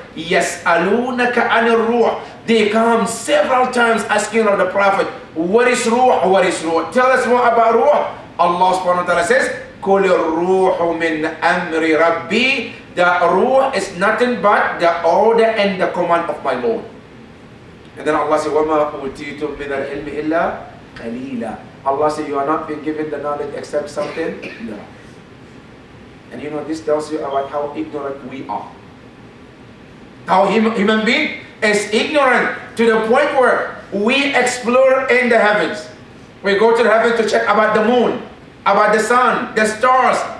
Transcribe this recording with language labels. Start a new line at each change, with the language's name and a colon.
Arabic: يَسْأَلُونَكَ عَنِ الرُّوحِ.
English: They come several times asking of the Prophet, what is Ruh? What is Ruh? Tell us more about Ruh. Allah subhanahu wa ta'ala says,
Arabic: قُلِ الرُّوحُ مِنْ أَمْرِ رَبِّي.
English: The Ruh is nothing but the order and the command of my Lord. And then Allah says,
Arabic: وَمَا أُوتِيتُم مِنَ الْعِلْمِ إِلَّا قَلِيلًا.
English: Allah says, you are not being given the knowledge except something. No. And you know, this tells you about how ignorant we are. How human being is ignorant to the point where we explore in the heavens. We go to the heavens to check about the moon, about the sun, the stars.